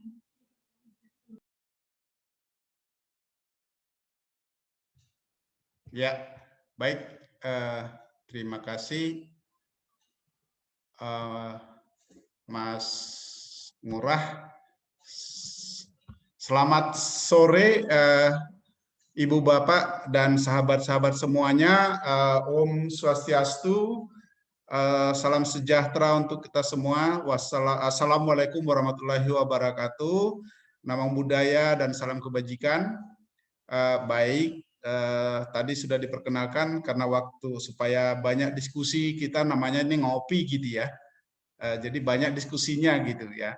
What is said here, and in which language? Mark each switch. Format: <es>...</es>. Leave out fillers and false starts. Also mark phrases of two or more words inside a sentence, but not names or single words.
<id>Ya, baik. Terima kasih, Mas Ngurah. Selamat sore, Ibu Bapak dan sahabat-sahabat semuanya.</id> <sa>Om Swastiastu.</sa> <id>Salam sejahtera untuk kita semua.</id> <ar>Assalamualaikum warahmatullahi wabarakatuh.</ar> <pi>Namang budaya</pi> <id>dan salam kebajikan. Baik. Tadi sudah diperkenalkan karena waktu supaya banyak diskusi, kita namanya ini ngopi gitu ya, jadi banyak diskusinya gitu ya.</id>